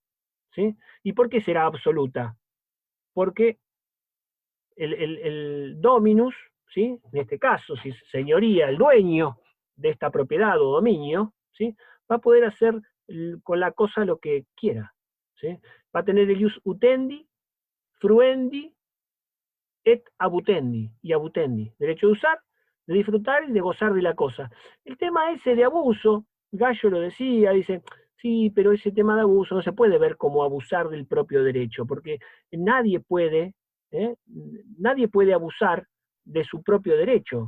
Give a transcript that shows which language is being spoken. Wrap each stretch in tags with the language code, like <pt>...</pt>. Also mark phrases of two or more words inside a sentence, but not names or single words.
<es>¿Sí? ¿Y por qué será absoluta? Porque el dominus, ¿sí? En este caso, si señoría, el dueño de esta propiedad o dominio, ¿sí? Va a poder hacer con la cosa lo que quiera. ¿Sí? Va a tener el</es> <la>ius utendi, fruendi, et abutendi,</la> <es>y abutendi. Derecho de usar, de disfrutar y de gozar de la cosa. El tema ese de abuso, Gallo lo decía, dice, sí, pero ese tema de abuso no se puede ver como abusar del propio derecho, porque nadie puede abusar de su propio derecho.</es>